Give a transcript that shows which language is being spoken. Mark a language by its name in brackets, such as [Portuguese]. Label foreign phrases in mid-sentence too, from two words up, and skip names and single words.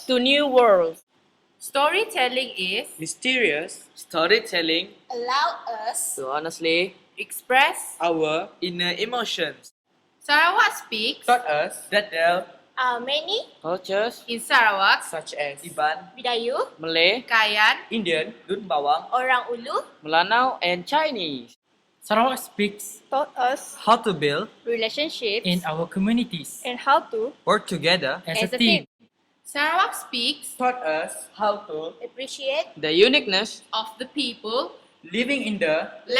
[English] To new worlds. Storytelling is mysterious. storytelling Allow us to honestly Express our inner emotions. Sarawak Speaks taught us that there Are many cultures in Sarawak such as Iban, Bidayu, Malay, Kayan, Indian, Dun Bawang, Orang Ulu Melanau, and Chinese. Sarawak Speaks taught us how to build relationships in our communities and how to work together as a team. Sarawak Speaks taught us how to appreciate the uniqueness of the people living in the